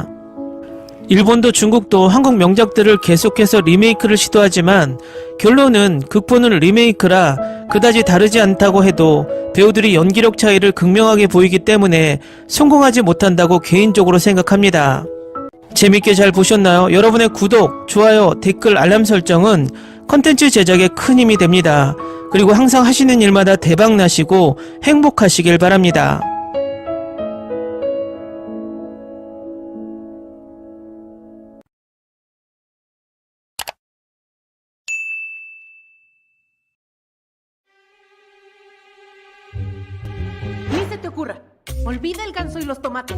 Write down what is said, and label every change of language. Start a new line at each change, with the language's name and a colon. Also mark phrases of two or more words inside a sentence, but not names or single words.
Korean: 일본도 중국도 한국 명작들을 계속해서 리메이크를 시도하지만 결론은 극본은 리메이크라 그다지 다르지 않다고 해도 배우들이 연기력 차이를 극명하게 보이기 때문에 성공하지 못한다고 개인적으로 생각합니다. 재밌게 잘 보셨나요? 여러분의 구독, 좋아요, 댓글, 알람 설정은 컨텐츠 제작에 큰 힘이 됩니다. 그리고 항상 하시는 일마다 대박 나시고 행복하시길 바랍니다.
Spanish: Ni se te ocurra. Olvida el ganso y los tomates.